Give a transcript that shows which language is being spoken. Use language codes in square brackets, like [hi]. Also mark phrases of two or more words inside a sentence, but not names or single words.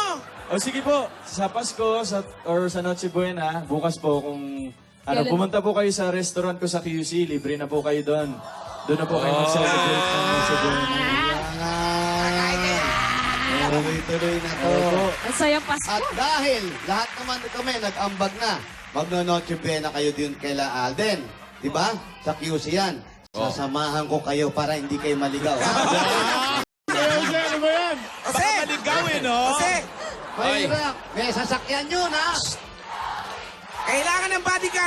[tl] O sige po, sa Pasko or sa Noche Buena, bukas po kung Kailan? pumunta po kayo sa restaurant ko sa QC, libre na po kayo doon. Doon na po kayo mag-celebrate ng Noche Buena. Tuloy-tuloy na to. Ang sayang Pasko. At dahil lahat naman kami nag-ambag na, magno-Noche Buena kayo din kaila Alden. Di ba? Sa QC yan. Sasamahan ko kayo para hindi kayo maligaw. Ano ba yan? Baka maligawin, no? Kasi, Mahirap. May sasakyan yun, ha? kailangan ng bodyguard.